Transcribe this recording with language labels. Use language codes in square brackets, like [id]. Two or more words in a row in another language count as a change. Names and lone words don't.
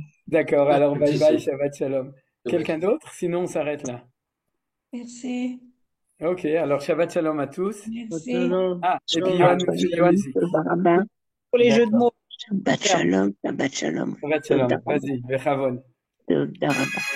[fr] D'accord, alors bye bye, [he] שבת שלום. [fr] Quelqu'un d'autre? Sinon, on s'arrête là. Merci. Ok, alors [he] שבת שלום [fr] à tous. Merci. Ah, et puis Yohan aussi. Pour les jeux de mots. [he] שבת שלום, שבת שלום. שבת שלום, [fr] vas-y, Bechavon. [he] תודה רבה.